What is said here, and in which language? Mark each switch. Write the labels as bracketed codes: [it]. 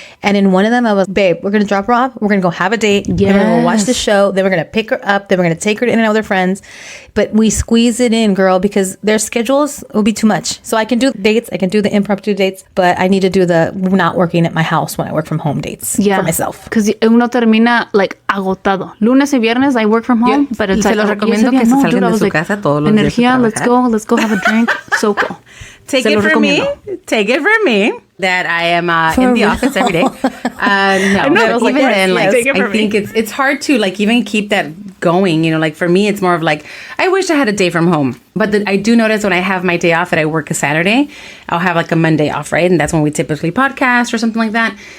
[en] And in one of them, I was, babe, we're going to drop her off. We're going to go have a date. Yes. Then we're going to watch the show. Then we're going to pick her up. Then we're going to take her in and out with her friends. But we squeeze it in, girl, because their schedules will be too much. So I can do dates. I can do the impromptu dates. But I need to do the not working at my house when I work from home dates for myself. Because [es] uno termina like agotado. Lunes y viernes, [en] I work from home. But it's [es] se los recomiendo que se salgan de su casa todos los días. [en] Energía, let's go have a drink. So cool. Take it from me that I am in the office every day. No, even then, like, I think it's hard to like even keep that going. You know, like for me, it's more of like, I wish I had a day from home. But I do notice when I have my day off that I work a Saturday, I'll have like a Monday off, right? And that's when we typically podcast or something like that.